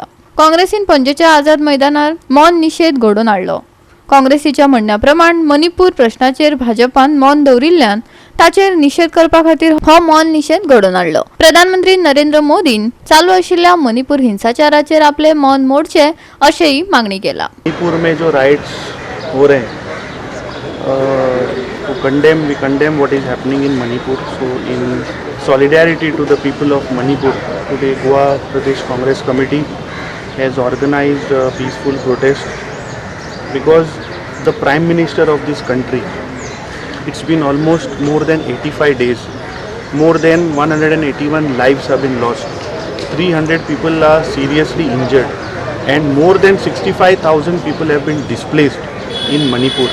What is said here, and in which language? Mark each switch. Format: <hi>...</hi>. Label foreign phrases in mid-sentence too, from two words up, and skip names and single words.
<kok>काँग्रेसीन पणजेच्या आझाद मैदानार मौन निषेध घडोवन हाडलो। काँग्रेसीच्या म्हणण्याप्रमाण मणिपूर प्रश्नाचेर भाजपान मौन दवरिल्ल्यान ताचेर निषेध करपा खातीर हो मौन निषेध घडोवन हाडलो। प्रधानमंत्री नरेंद्र मोदीन चालू आशिल्ल्या मणिपूर हिंसाचाराचेर आपले मौन मोडचे अशेही मागणी केला।</kok> <hi>मणिपुर में जो राइट्स हो रहे हैं</hi> <en>we condemn what is happening in Manipur. So in solidarity to the people of Manipur, today Goa Pradesh Congress Committee has organized a peaceful protest because the Prime Minister of this country, it's been almost more than 85 days, more than 181 lives have been lost, 300 people are seriously injured, and more than 65,000 people have been displaced in Manipur.</en>